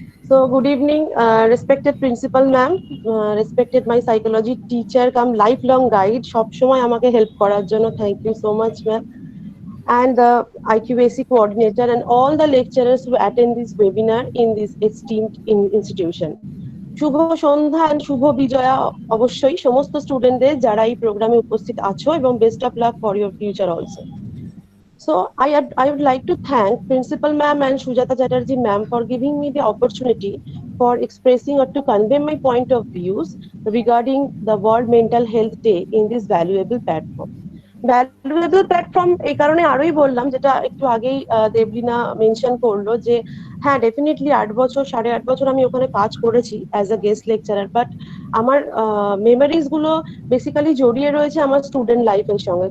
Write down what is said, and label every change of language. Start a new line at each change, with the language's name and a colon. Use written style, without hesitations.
English: So good evening, respected principal ma'am, respected my psychology teacher come lifelong guide,
Bangla: সব সময় আমাকে help করার জন্য
English: thank you so much ma'am, and the IQAC coordinator and all the lecturers who attend this webinar in this esteemed institution.
Bangla: Shubho Sandhya and শুভ বিজয়া অবশ্যই সমস্ত স্টুডেন্টদের যারা এই প্রোগ্রামে উপস্থিত আছো, এবং
English: Best of luck for your future also. So I would like to thank Principal Ma'am and Sujata Chatterjee Ma'am for giving me the opportunity for expressing or to convey my point of views regarding the World Mental Health Day in this valuable platform.
Bangla: Valuable platform এই কারণে আরোই বললাম, যেটা একটু আগেই Debolina mention করলো, যে হ্যাঁ ডেফিনেটলি 8 বছর 8.5 বছর আমি ওখানে কাজ করেছি
English: as a guest lecturer,
Bangla: but আমার মেমোরিজ গুলো বেসিক্যালি জড়িয়ে রয়েছে আমার স্টুডেন্ট লাইফের সঙ্গে।